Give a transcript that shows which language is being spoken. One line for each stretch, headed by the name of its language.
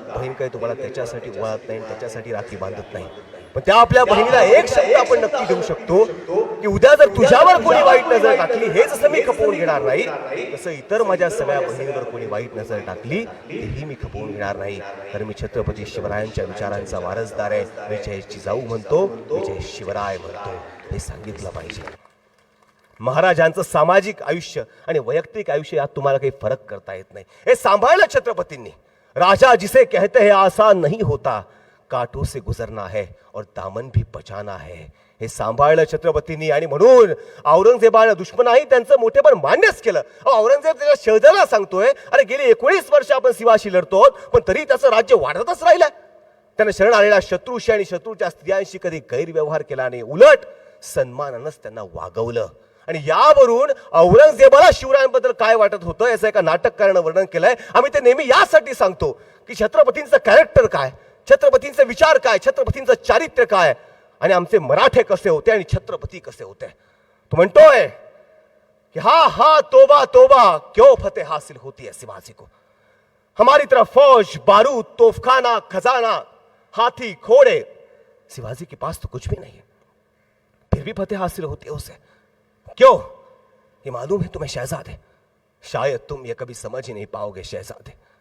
Marathi: बहीण काही तुम्हाला त्याच्यासाठी ओवाळत नाही, त्याच्यासाठी राखी बांधत नाही. पण त्या आपल्या बहिणीला एक शब्द आपण नक्की देऊ शकतो की उद्या जर तुझ्यावर कोणी वाईट नजर टाकली, हे जसं मी खपवून घेणार नाही तसं इतर माझ्या सगळ्या बहिणींवर कोणी वाईट नजर टाकली तेही मी खपवून घेणार नाही. तर मी छत्रपती शिवरायांच्या विचारांचा वारसदार आहे. विजय जिजाऊ म्हणतो, विजय शिवराय म्हणतो, हे सांगितलं पाहिजे. महाराजांचं सामाजिक आयुष्य आणि वैयक्तिक आयुष्य यात तुम्हाला काही फरक करता येत नाही. हे सांभाळलं छत्रपतींनी.
Hindi: राजा जिसे कहते हैं आसान नहीं होता, कांटों से गुजरना है और दामन भी बचाना है.
Marathi: हे सांभाळलं छत्रपतींनी. आणि म्हणून औरंगजेबानं दुश्मनाही त्यांचं मोठेपण मान्यच केलं. औरंगजेब त्याच्या शहजाला सांगतोय, अरे गेली 19 वर्ष आपण शिवाशी लढतो पण तरी त्याचं राज्य वाढतच राहिलं. त्यानं शरण आलेल्या शत्रूशी आणि शत्रूच्या स्त्रियांशी कधी गैरव्यवहार केला नाही, उलट सन्मानानंच त्यांना वागवलं. आणि यावरून औरंगजेबाला शिवरायांबद्दल काय वाटत होतं याचं एका नाटककारानं वर्णन केलंय. आम्ही ते नेहमी यासाठी सांगतो की छत्रपतींचं कॅरेक्टर काय, छत्रपतींचे विचार काय, छत्रपतींचं चारित्र्य काय आणि आमचे मराठे कसे होते आणि छत्रपती कसे होते. तो म्हणतोय कि
Hindi: हा हा तोबा तोबा क्यों फतेह हासिल होती है शिवाजी को. हमारी तरफ फौज, बारूद, तोफखाना, खजाना, हाथी, घोड़े, शिवाजी के पास तो कुछ भी नहीं है, फिर भी फतेह हासिल होती है उसे. क्यों? ये मालूम है तुम्हें शहजादे, शायद तुम ये कभी समझ ही नहीं पाओगे शहजादे.